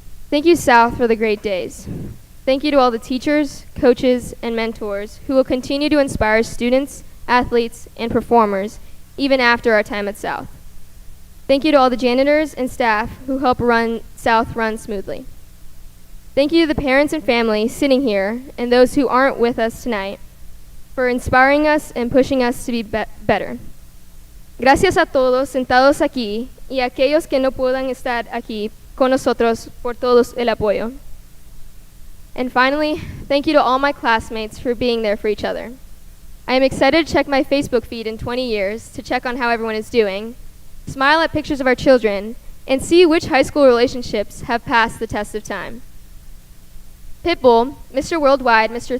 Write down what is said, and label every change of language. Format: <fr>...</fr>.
<en>Thank you, South, for the great days. Thank you to all the teachers, coaches, and mentors who will continue to inspire students, athletes, and performers even after our time at South. Thank you to all the janitors and staff who help South run smoothly. Thank you to the parents and family sitting here and those who aren't with us tonight for inspiring us and pushing us to be better.</en> <es>Gracias a todos sentados aquí y a aquellos que no puedan estar aquí con nosotros por todos el apoyo.</es> <en>And finally, thank you to all my classmates for being there for each other. I am excited to check my Facebook feed in 20 years to check on how everyone is doing, smile at pictures of our children, and see which high school relationships have passed the test of time. Pitbull, Mr. Worldwide, Mr.</en>